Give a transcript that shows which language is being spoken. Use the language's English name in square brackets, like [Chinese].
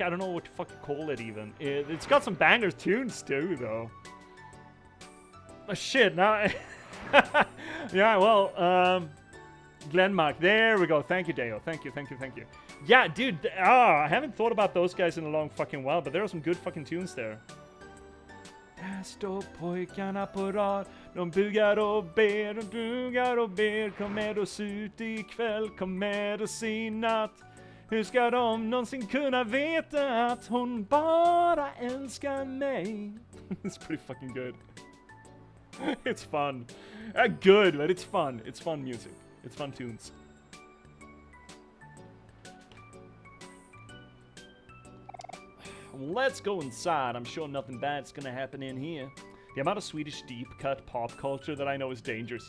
[English] I don't know what to fucking call it even. It's got some banger tunes too, though. Oh, shit, now... yeah, well, Glenmark. There we go. Thank you, Dale. Thank you. Yeah, dude, I haven't thought about those guys in a long fucking while, but there are some good fucking tunes there. [Swedish] Här står pojkarna på rad, de bugar och ber, kom med oss ut ikväll, kom med oss i natt. Hur ska de någonsin kunna veta att hon bara älskar mig? [English] It's pretty fucking good. It's fun. Good, but it's fun. It's fun music. It's fun tunes. Let's go inside. I'm sure nothing bad's gonna happen in here. The amount of Swedish deep cut pop culture that I know is dangerous.